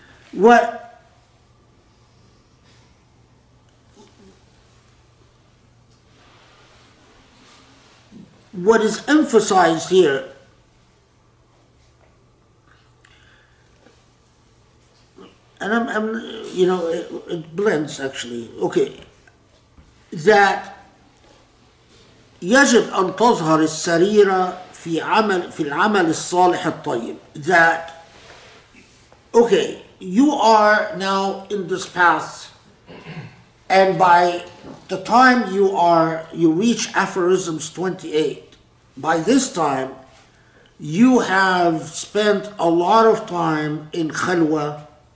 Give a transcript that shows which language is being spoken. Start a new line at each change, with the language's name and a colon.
English: What is emphasized here, and it blends actually. Okay, that
Arabic: يجب أن تظهر السريرة في العمل الصالح الطيب.
English: That, okay, you are now in this path, and by the time you reach aphorisms 28, by this time you have spent a lot of time in khalwa,